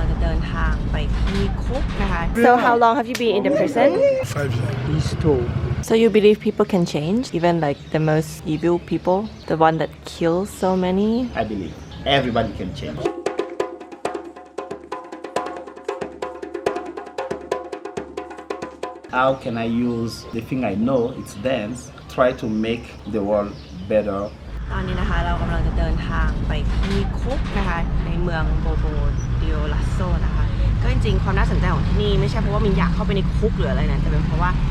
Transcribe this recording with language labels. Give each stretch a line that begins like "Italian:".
Thai: เดินทางไปที่คุกนะคะ
English: So how long have you been in the prison? 5 years. He's told. So you believe people can change, even like the most evil people, the one that kills so many? I believe everybody can change. How can I use the thing I know, it's dance, try to make the world better?
Thai: ตอนนี้นะคะเรากำลังจะเดินทางไปที่คุกนะคะในเมืองโบโบดิโอลาโซนะคะก็จริงๆความน่าสนใจของที่นี่ไม่ใช่เพราะว่ามินอยากเข้าไปในคุกหรืออะไรนะแต่เป็นเพราะว่า